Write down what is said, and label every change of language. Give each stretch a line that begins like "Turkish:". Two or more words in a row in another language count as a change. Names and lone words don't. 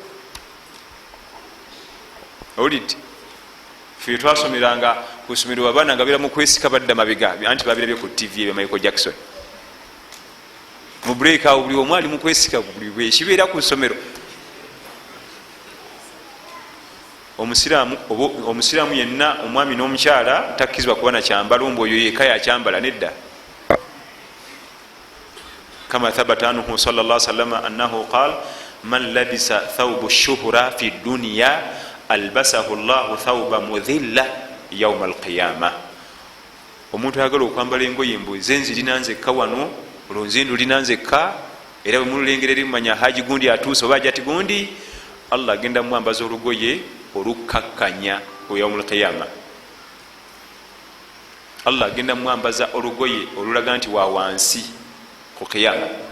Ganda: Olidde fe twasomeranga ku ssomero abaana nga beera mu kwesika badda mabega, anti babirabye ku TV ebya Michael Jackson. Mu break awo buli omu ali mu kwesika, buli bwekibeera ku ssomero. Omusiraamu yenna, omwami n'omukyala, takkizibwa kuba nakyambalo mbu oyo yeka yakyambala, nedda.
Arabic: كما ثبت عنه صلى الله عليه وسلم أنه قال من لبس ثوب شهرة في الدنيا ألبسه الله ثوب مذلة يوم القيامة.
Ganda: Omuntu ayagala okwambala engoye mbu zenzi linanzekka wano, olwonzindu linanzekka, era bwe mululengera erimumanya haji gundi atuuse oba ajati gundi, Allah agenda mwambaza olugoye olukkakkanya ku
Arabic: يوم القيامة.
Ganda: Allah agenda mwambaza olugoye olulaga nti wa wansi ku qiyama.